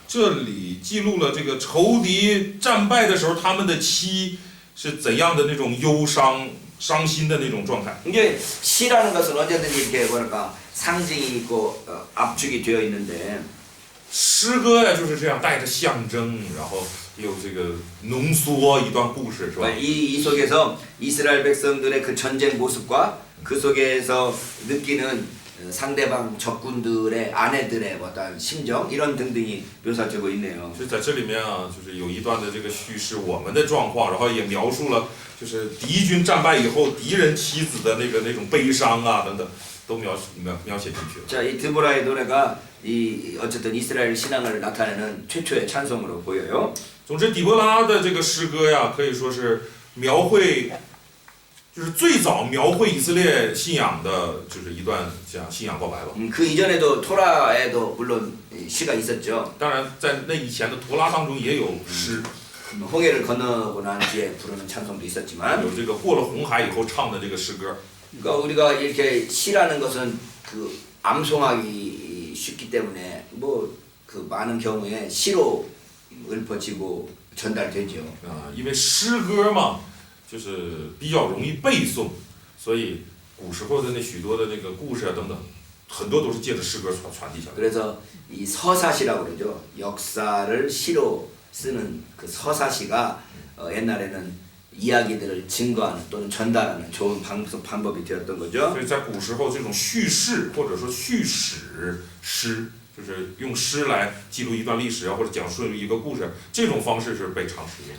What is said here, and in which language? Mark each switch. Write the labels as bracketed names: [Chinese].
[Chinese] 这里记录了这个仇敌战败的时候，他们的妻是怎样的那种忧伤、伤心的那种状态。 [Korean] 이게 시라는 것은 언제든지 이렇게 상징이 있고 압축이 되어 있는데 [Chinese] 诗歌呀就是这样带着象征，然后有这个浓缩一段故事，是吧？ [Korean] 이 속에서 이스라엘 백성들의 그 전쟁 모습과 그 속에서 느끼는 상대방 적군들의 아내들의 어떤 심정 이런 등등이 묘사되고 있네요. [Chinese] 就在这里面啊，就是有一段的这个叙事我们的状况，然后也描述了就是敌军战败以后敌人妻子的那种悲伤啊等等，都描写进去了。 [Korean] 자, 이 드보라의 노래가 어쨌든 이스라엘 신앙을 나타내는 최초의 찬송으로 보여요. [Chinese] 总之，底波拉的这个诗歌呀，可以说是描绘，就是最早描绘以色列信仰的，就是一段像信仰告白吧。 [Korean] 그 이전에도 토라에도 물론 시가 있었죠. [Chinese] 当然，在那以前的陀拉当中也有诗， [Korean] 홍해를 건너고 난 뒤에 부르는 찬송도 있었지만 [Chinese] 有这个过了红海以后唱的这个诗歌。 [Korean] 그러니까 우리가 이렇게 시라는 것은 그 암송하기 쉽기 때문에 그 많은 경우에 시로 읊어지고 전달되죠. [Chinese] 因为诗歌嘛，就是比较容易背诵，所以古时候的那许多的那个故事啊等等，很多都是借着诗歌传递下来。 [Korean] 그래서 이 서사시라고 그러죠. 역사를 시로 쓰는 그 서사시가 옛날에는 이야기들을 증거하는 또는 전달하는 좋은 방법이 되었던 거죠. [Chinese] 所以在古时候，这种叙事或者说叙史诗，就是用诗来记录一段历史啊，或者讲述一个故事，这种方式是被常使用的。